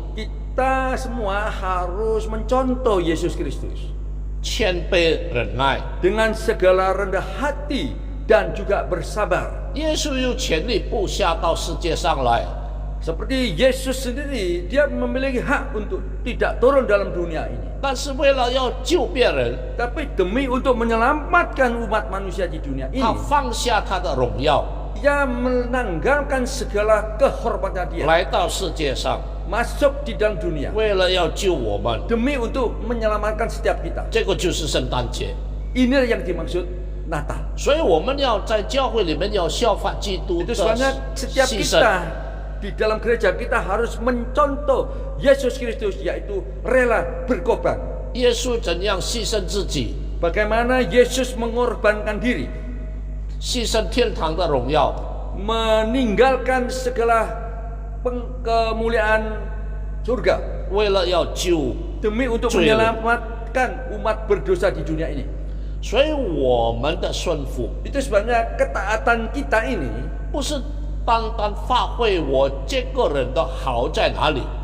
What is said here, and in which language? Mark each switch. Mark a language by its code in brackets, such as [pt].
[id] Kita semua harus mencontoh Yesus Kristus [zh] 谦卑忍耐。 [id] dengan segala rendah hati dan juga bersabar. [zh] 耶稣有权利不下到世界上来， [id] Seperti Yesus sendiri, dia memiliki hak untuk tidak turun dalam dunia ini. [zh] 但是为了要救别人， [id] Tapi demi untuk menyelamatkan umat manusia di dunia ini, [zh] 他放下他的荣耀， [id] dia menanggalkan segala kehormatan dia, [zh] 来到世界上， [id] masuk di dalam dunia [zh] 为了要救我们。 [id] demi untuk menyelamatkan setiap kita. [zh] 这个就是圣诞节， [id] Inilah yang dimaksud Natal. [zh] 所以我们要在教会里面要效法基督 [id] Itu [zh] 的 [id] sebabnya setiap [zh] 牺牲。 [id] kita di dalam gereja kita harus mencontoh Yesus Kristus, yaitu rela berkorban. [zh] 耶稣怎样牺牲自己， [id] bagaimana Yesus mengorbankan diri, [zh] 牺牲天堂的荣耀， [id] meninggalkan segala kemuliaan surga [zh] 为了要救， [id] demi untuk Cuy. menyelamatkan umat berdosa di dunia ini. [zh] 所以我们的顺服 [id] Itu sebenarnya ketaatan kita ini [zh] 不是单单发挥我这个人的好在哪里，